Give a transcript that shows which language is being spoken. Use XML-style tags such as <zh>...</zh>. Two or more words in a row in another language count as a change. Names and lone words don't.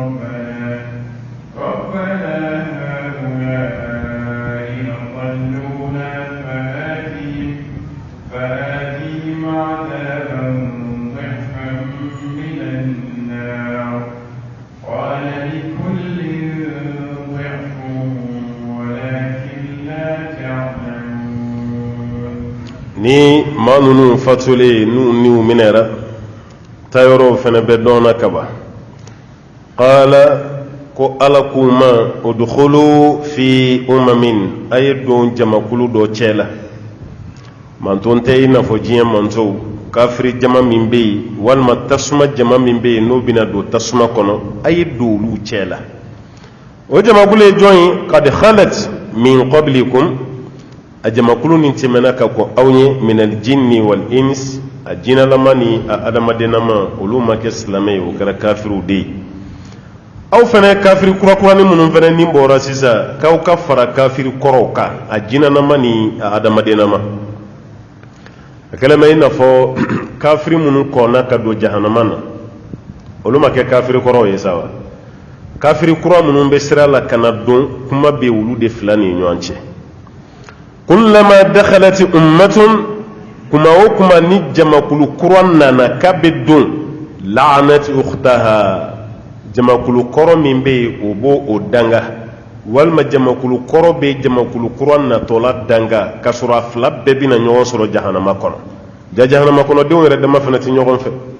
<ar>ربنا هؤلاء أضلونا فآتهم عذابا ضعفا من النار قال لكل ضعف ولكن لا تعلمون</ar> <bm>ni maa ninnu fatulen n'u minɛra tayɔrɔw fana bɛ dɔnna kaba qala ko ala k'u ma</bm> <ar>ادخلوا في أمم</ar> <bm>a ye don jamakulu dɔ cɛ la manton tɛ i n'a fɔ diɲɛ mantow kafiri jama min bɛ yen walima tasuma jama min bɛ yen n'o bɛna don tasuma kɔnɔ a ye don olu cɛ la o jamakulu ye jɔn ye</bm> <ar>قد خلت من قبلكم</ar> <bm>a jamakulu nin tɛmɛna ka kɔ aw ye</bm> <ar>من الجن والإنس</ar> <bm>a jinalama ni a adamadenama olu ma kɛ silamɛ ye o kɛra kafiriw de ye aw fana kafiri kurakurani minnu fana ni bɔra sisan k'aw ka fara kafiri kɔrɔw kan a jinalama ni a adamadenama a kɛlɛmɛ i n'a fɔ kafiri minnu kɔnna ka don jahanama na olu ma kɛ kafiri kɔrɔw ye sa wa kafiri kura minnu bɛ sira la ka na don kuma bɛ olu de fila ni ɲɔgɔn cɛ</bm> <ar>كلما دخلت أمة</ar> <bm>kuma o kuma ni jamakulu kura nana k'a bɛ don</bm> <ar>لعنت أختها</ar> <bm>jamakulu kɔrɔ min bɛ yen o b'o o danga walima jamakulu kɔrɔ bɛ jamakulu kura natɔla danga k'a sɔrɔ a fila bɛɛ bɛna ɲɔgɔn sɔrɔ jahanama kɔnɔ jahanama kɔnɔdenw yɛrɛ dama fana tɛ ɲɔgɔn fɛ</bm>